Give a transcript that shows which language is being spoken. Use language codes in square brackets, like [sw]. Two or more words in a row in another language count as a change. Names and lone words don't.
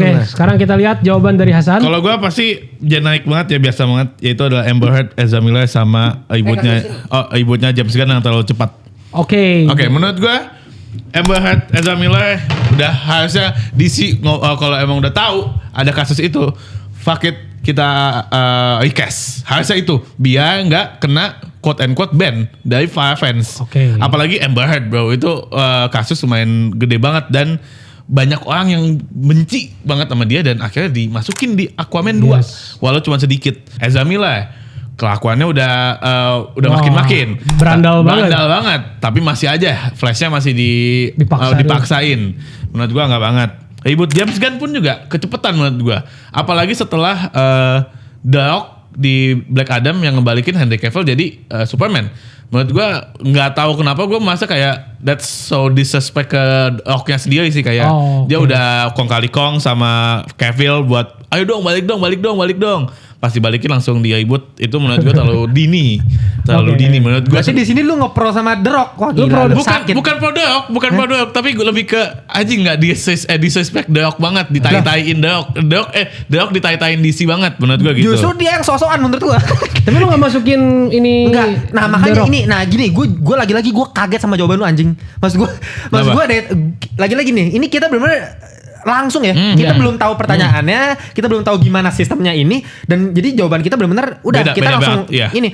[id] Oke, sekarang kita lihat jawaban dari Hasan. Kalau gue pasti naik banget ya, biasa banget. Yaitu adalah Amber Heard, Ezra Miller sama ibunya James Gunn yang terlalu cepat. Oke, menurut gue Amber Heard, Ezra Miller udah harusnya DC kalau emang udah tahu ada kasus itu, [en] fuck it, [id] kita recast. Harusnya itu biar nggak kena [en] quote and quote [id] ban dari para fans. Apalagi Amber Heard bro, itu kasus lumayan gede banget dan banyak orang yang benci banget sama dia dan akhirnya dimasukin di Aquaman 2 walau cuma sedikit. Ezra Miller kelakuannya udah makin berandal banget, tapi masih aja flashnya masih dipaksain. Menurut gua nggak banget. Ribut James Gunn pun juga kecepetan menurut gua. Apalagi setelah The Rock di Black Adam yang ngebalikin Henry Cavill jadi Superman. Menurut gue nggak tahu kenapa gue merasa kayak [en] that's so disrespect [id] ke Rocknya sendiri sih, kayak dia udah kong kali kong sama Cavill buat ayo dong balik dong. Pas dibalikin langsung dia ribut, itu menurut gue terlalu dini menurut gue. Berarti di sini lu ngepro sama The Rock. Wah, gila, bukan pro The Rock, tapi gue lebih ke anjing nggak disrespect The Rock banget, ditai-taiin The Rock ditai-taiin DC banget menurut gue gitu. Justru dia yang sosokan menurut gue. Tapi lu nggak masukin ini. Enggak. Nah makanya ini, gini, gue lagi-lagi gue kaget sama jawaban lu anjing. Maksud gue lagi-lagi nih, ini kita benar-benar langsung ya. Kita belum tahu pertanyaannya, kita belum tahu gimana sistemnya ini, dan jadi jawaban kita benar-benar udah kita langsung ini.